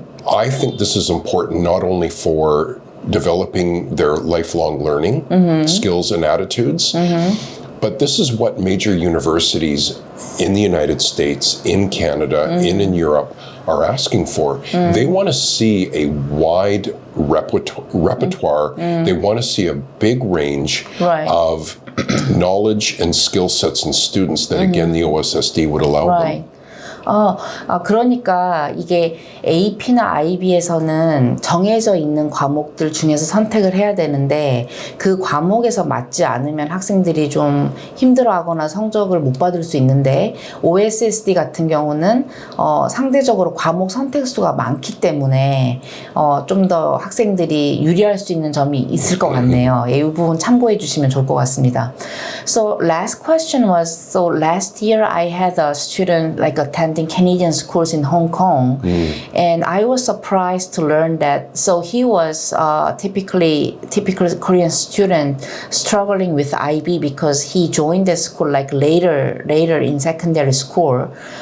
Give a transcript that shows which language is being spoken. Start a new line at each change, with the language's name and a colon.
English: I think this is important not only for developing their lifelong learning skills and attitudes, but this is what major universities in the United States, in Canada, and in Europe are asking for. They want to see a wide repertoire. They want to see a big range of knowledge and skill sets and students that, again, the OSSD would allow them.
Korean: 그러니까 이게 AP나 IB에서는 정해져 있는 과목들 중에서 선택을 해야 되는데 그 과목에서 맞지 않으면 학생들이 좀 힘들어하거나 성적을 못 받을 수 있는데 OSSD 같은 경우는 상대적으로 과목 선택수가 많기 때문에 좀 더 학생들이 유리할 수 있는 점이 있을 것 같네요. 이 부분 참고해 주시면 좋을 것 같습니다.
English: So last question was, so last year I had a student like attending Canadian schools in Hong Kong, and I was surprised to learn that. So he was typical Korean student struggling with IB because he joined the school like later in secondary school.